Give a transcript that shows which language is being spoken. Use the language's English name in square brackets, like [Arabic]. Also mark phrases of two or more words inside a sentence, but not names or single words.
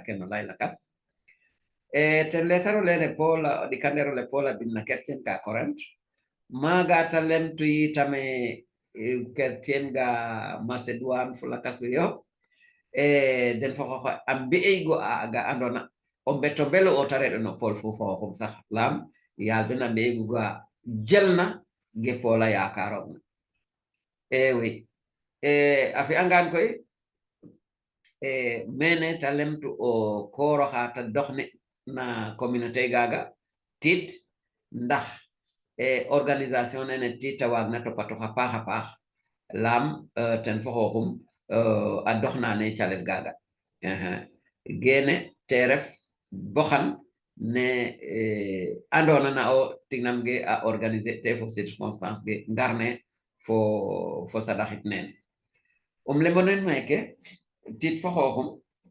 [Serer] ke no lay lakas ten letaro lene Paul ɗikanderole Paul a binna kertien ga Corinth maaga ta lemtuyi tame kertien ga Macédoine fo lakas we yo den fo xoxo a mbi'eygo ga andona o mbeto belo o tareɗo no Paul fo xooxum sax lam yaal den a mbi'eygo ga jelna ge Paul a yakarogna oui a fi'angaan koy mene ta lemtu o kooro xa ta doxne na communauté gaga tit ndax organisation nene tit ta waag na topato xa paax a paax lam ten fo xooxum a doxnane calet gaga gene te ref boxan ne andona na o tignam ge a organiser te fo circonstance ge ngarne fo sadaxit nene lemonen meke tit fo xooxum